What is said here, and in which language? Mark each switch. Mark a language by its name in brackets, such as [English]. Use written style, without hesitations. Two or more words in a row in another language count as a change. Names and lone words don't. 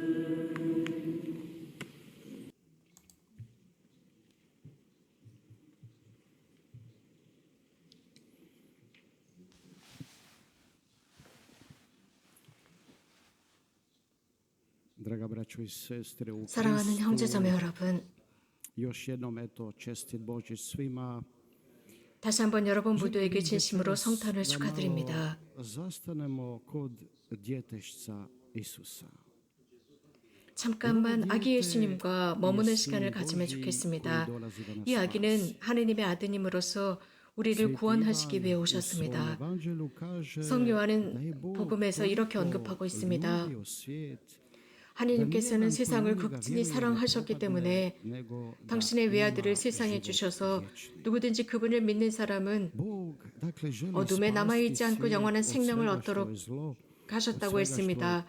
[Croatian] Draga braćo i sestre u [Korean] 사랑하는 형제자매 [Croatian] Kristu, [Korean] 여러분, [Croatian] još jednom eto čestit Božić svima. [Korean] 다시 한번 여러분 모두에게 진심으로 성탄을 [Croatian] Da [Korean] 축하드립니다. [Croatian] malo zastanemo kod djetešca Isusa. [Korean] 잠깐만 아기 예수님과 머무는 시간을 가지면 좋겠습니다. 이 아기는 하느님의 아드님으로서 우리를 구원하시기 위해 오셨습니다. 성 요한은 복음에서 이렇게 언급하고 있습니다. 하느님께서는 세상을 극진히 사랑하셨기 때문에 당신의 외아들을 세상에 주셔서 누구든지 그분을 믿는 사람은 어둠에 남아있지 않고 영원한 생명을 얻도록 하셨다고 했습니다.